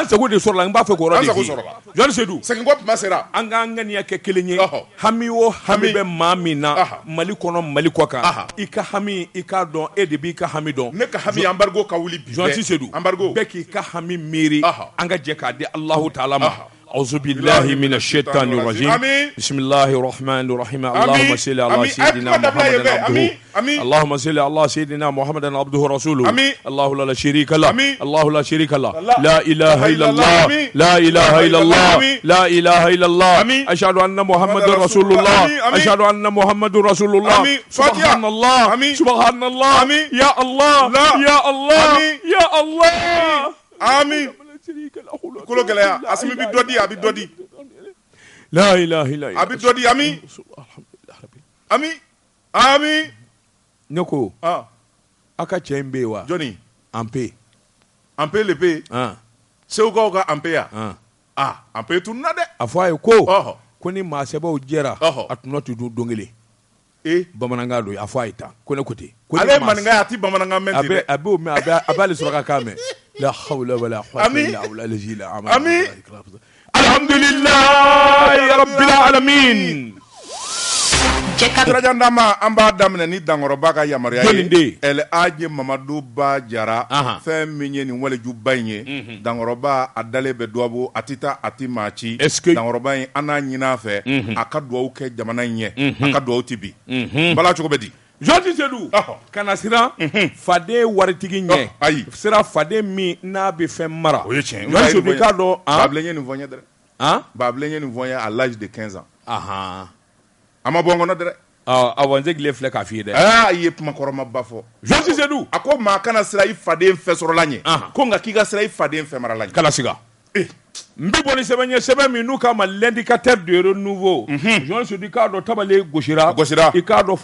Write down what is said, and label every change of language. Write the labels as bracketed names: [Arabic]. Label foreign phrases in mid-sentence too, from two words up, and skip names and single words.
[Bambara] an sago de sɔrɔla n b'a fɛ k'o yɔrɔ de f'i ye Jɔni Seydou segin ko tuma sera an k'an ŋaniya kɛ kelen ye hami o hami bɛ maa min na Mali kɔnɔ Mali kɔ kan i ka hami i k'a dɔn e de b'i ka hami dɔn ne ka hami embargo ka wuli bi Jɔni Seydou embargo bɛɛ k'i ka hami miiri an ka jɛ k'a di Alahu Taala ma [Arabic] أعوذ بالله من الشيطان الرجيم بسم الله الرحمن الرحيم اللهم صل على سيدنا محمد عبده اللهم صل على سيدنا محمد عبده ورسوله الله لا شريك له الله لا شريك له لا إله إلا الله لا إله إلا الله لا إله إلا الله أشهد أن محمد رسول الله أشهد أن محمد رسول الله سبحان الله سبحان الله يا الله يا الله يا الله [Bambara] آمين kulo gɛlɛya Asimi bi dɔ di a bi dɔ di [Arabic] لا إله إلا [Bambara] a bi dɔ di ami ami ne ko a ka cɛ in bɛ yen wa jɔnni an pe le pe Segukaw ka an pe yan an pe tununa dɛ a fɔ a ye ko ni maa sɛbɛw jɛra a tun tɛ dun don kelen bamanankan don a fɔ a ye tan ko ne ko ten ale ye maninka ye a ti bamanankan mɛn ten dɛ a b'o mɛn a b'ale sɔrɔ ka kan mɛn la [Arabic] حول ولا قوة إلا بالله آمين الحمد لله رب العالمين [Bambara] Turajandama an b'a daminɛ ni Dankɔrɔba ka yamaruya ye El Hadji Mamadu Ba Jara fɛn min ye nin walejuba in ye Dankɔrɔba a dalen bɛ duwawu a tɛ taa a tɛ maa ci Dankɔrɔba in an n'a ɲini a fɛ a ka duwawu kɛ jamana in ɲɛ a ka duwawu ti bi bala cogo bɛ di Jɔnti Seydou kana siran faden waritigi ɲɛ ayi sira faden min n'a bɛ fɛn mara o ye tiɲɛ Jɔnti Seydou i k'a dɔn Babilen ye nin fɔ n ye dɛ Babilen ye nin fɔ n ye [French] à l'âge de 15 ans [Bambara] a ma bɔ n kɔnɔ dɛ awɔ n segilen filɛ k'a f'i ye dɛ i ye kuma kɔrɔmaba fɔ Jɔnti Seydou a ko maa kana sira i faden fɛ sɔrɔla ɲɛ ko nka k'i ka sira i faden fɛ marala ɲɛ kala siga n bɛ bɔ ni sɛbɛn ye sɛbɛn min n'u k'a ma [French] l'indicateur de renouveau [Bambara] journaliste di k'a dɔn tabale gosira i k'a dɔn